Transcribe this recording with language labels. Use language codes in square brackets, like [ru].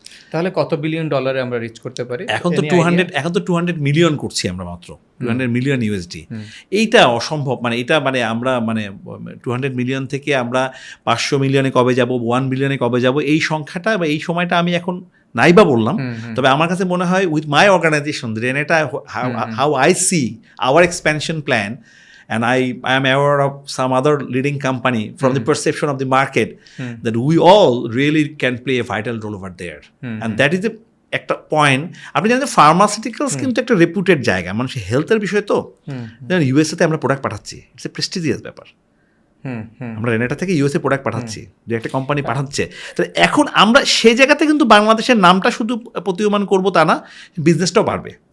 [bn] তাহলে কত বিলিয়ন ডলারে আমরা রিচ করতে পারি? এখন তো 200 মিলিয়ন করছি আমরা, মাত্র 200 মিলিয়ন ইউএসডি। এইটা অসম্ভব। মানে এটা মানে আমরা মানে 200 মিলিয়ন থেকে আমরা 500 মিলিয়নে কবে যাব, 1 বিলিয়নে কবে যাব, এই সংখ্যাটা বা এই সময়টা আমি এখন নাইবা বললাম। তবে আমার কাছে মনে হয় [en] With my organisation Renata, how I see our expansion plan, and I am aware of some other leading company from the perception of the market that we all really can play a vital role over there. And that is [bn] একটা point. আপনি জানেন pharmaceuticals কিন্তু একটা রেপুটেড জায়গা, মানুষের হেলথের বিষয়। তো ইউএসএতে আমরা প্রোডাক্ট পাঠাচ্ছি, [en] it's a prestigious [bn] ব্যাপার। আমরা রেনাটা থেকে ইউএসএ প্রোডাক্ট পাঠাচ্ছি, যে একটা কোম্পানি পাঠাচ্ছে। তাহলে এখন আমরা সেই জায়গাতে কিন্তু বাংলাদেশের নামটা শুধু প্রতীয়মান করবো তা না, বিজনেসটাও বাড়বে।